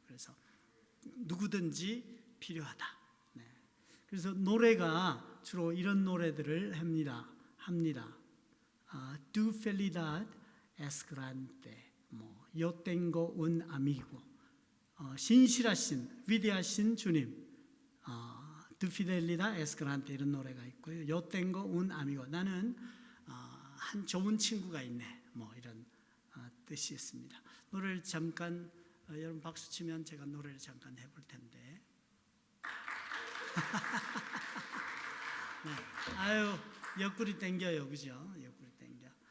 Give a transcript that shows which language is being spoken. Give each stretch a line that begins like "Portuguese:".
Korean: 그래서 누구든지 필요하다. 네. 그래서 노래가 주로 이런 노래들을 합니다.
Spanish: Tu felicidad es grande. Yo tengo un amigo.
Korean: 신실하신, 위대하신 주님.
Spanish: Tu fidelidad es grande
Korean: 이런 노래가 있고요.
Spanish: Yo tengo un amigo.
Korean: 나는 한 좋은 친구가 있네. 이런 뜻이 있습니다. 노래를 잠깐, 여러분 박수 치면 제가 노래를 잠깐 해볼 텐데. 네. 아유, 옆구리 땡겨요, 그죠? 옆구리 땡겨.